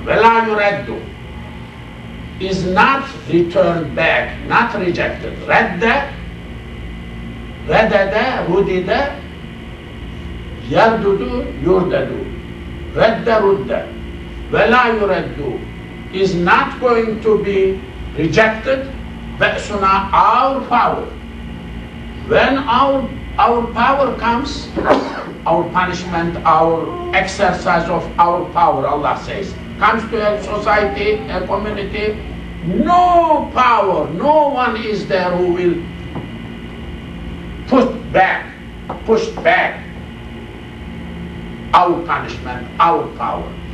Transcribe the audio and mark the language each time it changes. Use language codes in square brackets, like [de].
[ar] وَلَا يُرَدُّ [en] is not returned back, not rejected. [ar] رَدَّ رَدَّ رُدِّ يَرْدُدُ يُرْدَدُ رَدَّ رُدَّ وَلَا يُرَدُّ [en] is not going to be rejected. [ar] بَأْسُنَا [en] our power. When our power comes, our punishment, our exercise of our power, Allah says, comes to a society, a community, no power, no one is there who will push back our punishment, our power.